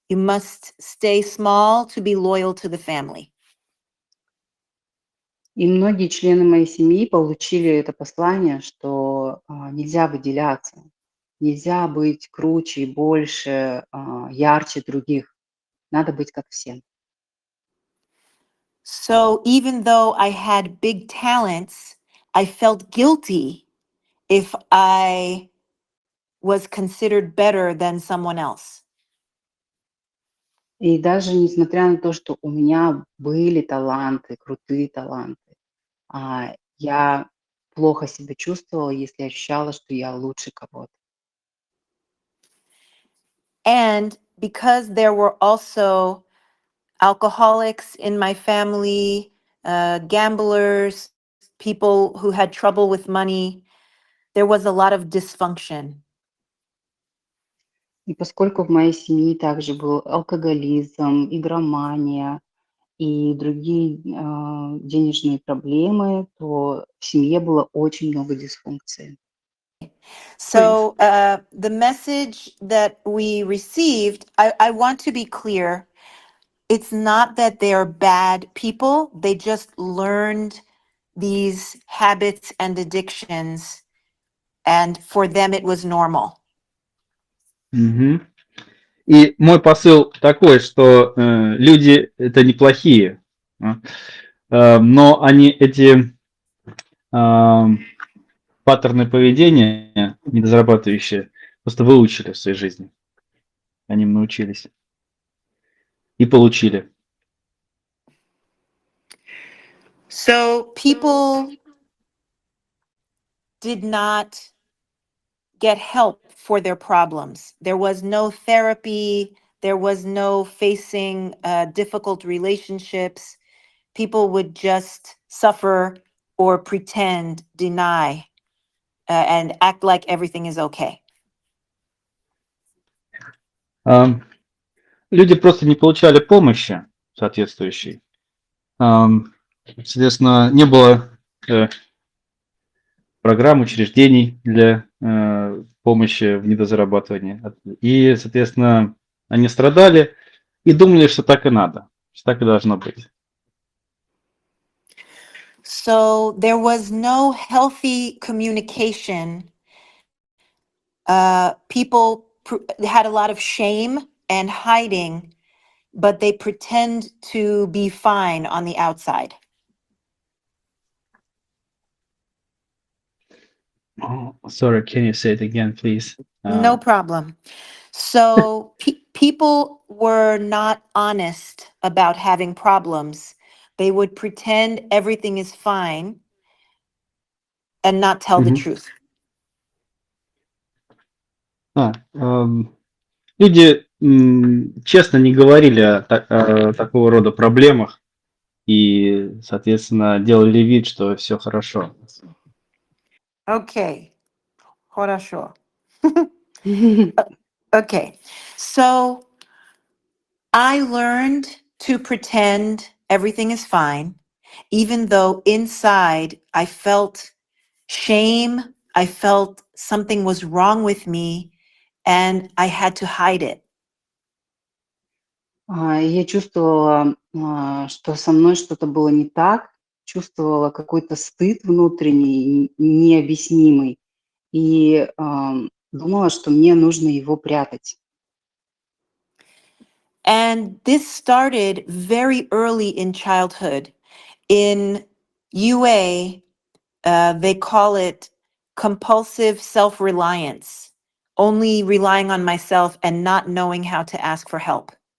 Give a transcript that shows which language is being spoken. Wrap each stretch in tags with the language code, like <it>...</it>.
<en>You must stay small to be loyal to the family.</en> <ru>И многие члены моей семьи получили это послание, что нельзя выделяться, нельзя быть круче и больше, ярче других. Надо быть как все.</ru> <en>So even though I had big talents, I felt guilty if I was considered better than someone else.</en> <ru>И даже несмотря на то, что у меня были таланты, крутые таланты, я плохо себя чувствовала, если ощущала, что я лучше кого-то.</ru> <en>And because there were also alcoholics in my family, gamblers, people who had trouble with money, there was a lot of dysfunction.</en> <ru>И поскольку в моей семье также был алкоголизм, игромания и другие денежные проблемы, то в семье было очень много дисфункции.</ru> <en>So the message that we received, I want to be clear. It's not that they're bad people. They just learned these habits and addictions. And for them, it was normal. Мгм.</en> <ru>И мой посыл такой, что люди это неплохие, но они эти паттерны поведения недозарабатывающие просто выучили в своей жизни. Они им научились и получили.</ru> <en>So people did not get help for their problems. There was no therapy. There was no facing difficult relationships. People would just suffer or pretend, deny, and act like everything is okay.</en> <ru>Люди просто не получали помощи соответствующей. Соответственно, не было программ, учреждений для помощи в недозарабатывании. И, соответственно, они страдали и думали, что так и надо, что так и должно быть.</ru> <en>So there was no healthy communication. People had a lot of shame and hiding, but they pretend to be fine on the outside. Sorry, can you say it again, please? No problem. So people were not honest about having problems. They would pretend everything is fine and not tell the Мгм. truth.</en> <ru>Люди честно не говорили о такого рода проблемах и, соответственно, делали вид, что все хорошо. Okay. Хорошо.</ru> <en>Okay. So I learned to pretend everything is fine, even though inside I felt shame. I felt something was wrong with me and I had to hide it.</en> <ru>Я чувствовала, что со мной что-то было не так, чувствовала какой-то стыд внутренний, необъяснимый, и думала, что мне нужно его прятать.</ru> <en>And this started very early in childhood. In UA, they call it compulsive self-reliance, only relying on myself and not knowing how to ask for help.</en>